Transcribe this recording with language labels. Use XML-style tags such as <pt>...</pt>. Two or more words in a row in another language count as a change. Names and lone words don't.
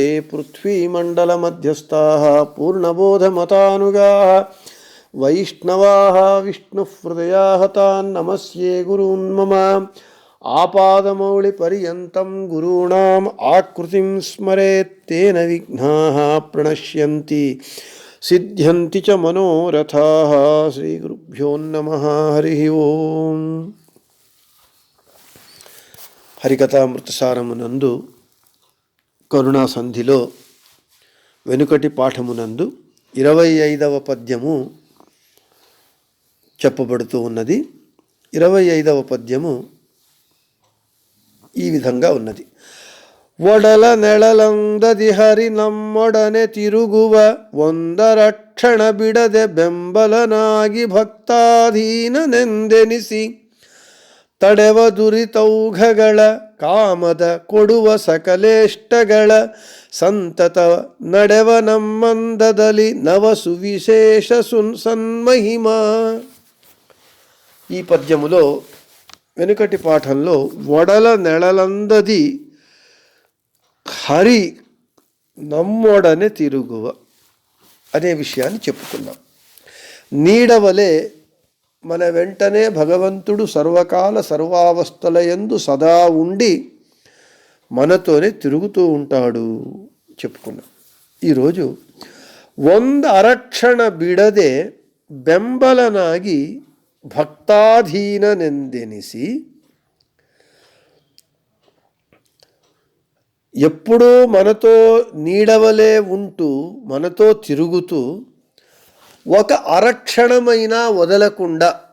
<sa>पृथ्वीमण्डलमध्यस्थाः पूर्णबोधमतानुगाः वैष्णवाः विष्णुहृदयाः तान् नमस्ये गुरून् मम। आपादमौलिपर्यन्तं गुरूणाम् आकृतिं स्मरेत् तेन विघ्नाः प्रणश्यन्ति सिद्ध्यन्ति च मनोरथाः। श्रीगुरुभ्यो नमः। हरिः ओम्।</sa> <te>హరికథామృతసారమునందు కరుణా సంధిలో వెనుకటి పాఠమునందు 25వ పద్యము చెప్పబడుతూ ఉన్నది. 25వ పద్యము ఈ విధంగా ఉన్నది.</te> <kn>ಒಡಲ ನೆಳಲಂದದಿ ಹರಿ ನಮ್ಮೊಡನೆ ತಿರುಗುವ ಒಂದರಕ್ಷಣ ಬಿಡದೆ ಬೆಂಬಲನಾಗಿ ಭಕ್ತಾಧೀನನೆಂದೆನಿಸಿ ತಡೆವ ದುರಿತೌಘಗಳ ಕಾಮದ ಕೊಡುವ ಸಕಲೇಷ್ಟಗಳ ಸಂತತ ನಡೆವ ನಮ್ಮಂದದಲ್ಲಿ ನವ ಸುವಿಶೇಷ ಸನ್ಮಹಿಮ.</kn> <te>ఈ పద్యములో వెనుకటి పాఠంలో</te> <kn>ಒಡಲ ನೆಳಲಂದದಿ ಹರಿ ನಮ್ಮೊಡನೆ ತಿರುಗುವ</kn> <te>అనే విషయాన్ని చెప్పుకున్నాం. నీడవలే మన వెంటనే భగవంతుడు సర్వకాల సర్వావస్థలయందు సదా ఉండి మనతోనే తిరుగుతూ ఉంటాడు చెప్పుకున్నాం. ఈరోజు</te> <kn>ಒಂದ ಅರಕ್ಷಣ ಬಿಡದೆ ಬೆಂಬಲನಾಗಿ ಭಕ್ತಾಧೀನನೆಂದೆನಿಸಿ</kn> <te>ఎప్పుడూ మనతో నీడవలే ఉంటూ మనతో తిరుగుతూ ఒక అరక్షణమైనా వదలకుండా</te>